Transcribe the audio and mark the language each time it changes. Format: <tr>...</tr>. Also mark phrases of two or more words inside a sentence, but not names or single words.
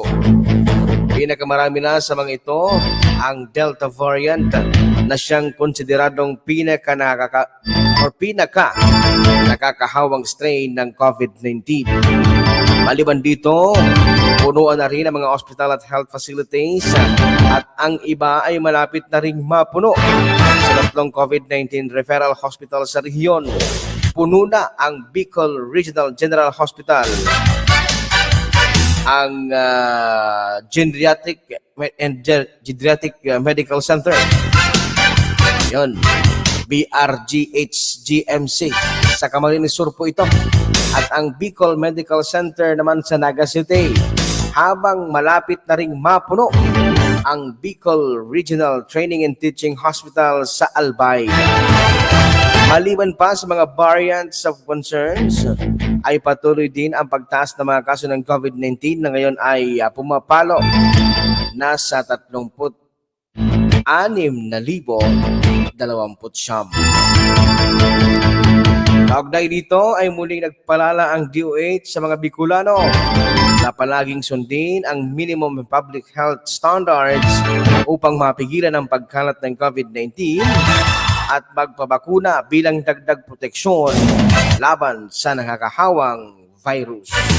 <tl>Pinakamarami na sa mga ito ang Delta variant na siyang konsideradong pinaka nakakahawang strain ng COVID-19. Maliban dito, punuan na rin ang mga hospital at</tl> <en>health facilities</en> <tl>at ang iba ay malapit na ring mapuno. Sa 3 COVID-19</tl> <en>referral hospital</en> <tl>sa rehiyon, puno na ang Bicol Regional General Hospital, ang Geriatric Medical Center, yon, BRGH-GMC sa Camarines Sur po ito, at ang Bicol Medical Center naman sa Naga City, habang malapit na ring mapuno ang Bicol Regional Training and Teaching Hospital sa Albay. Maliban pa sa mga</tl> <en>variants of concerns,</en> <tl>ay patuloy din ang pagtaas ng mga kaso ng COVID-19 na ngayon ay pumapalo na sa 36,029. Kaugnay dito ay muling nagpalala ang DOH sa mga Bicolano na palaging sundin ang</tl> <en>minimum public health standards</en> <tl>upang mapigilan ang pagkalat ng COVID-19 at magpabakuna bilang dagdag proteksyon laban sa nakakahawang virus.</tl>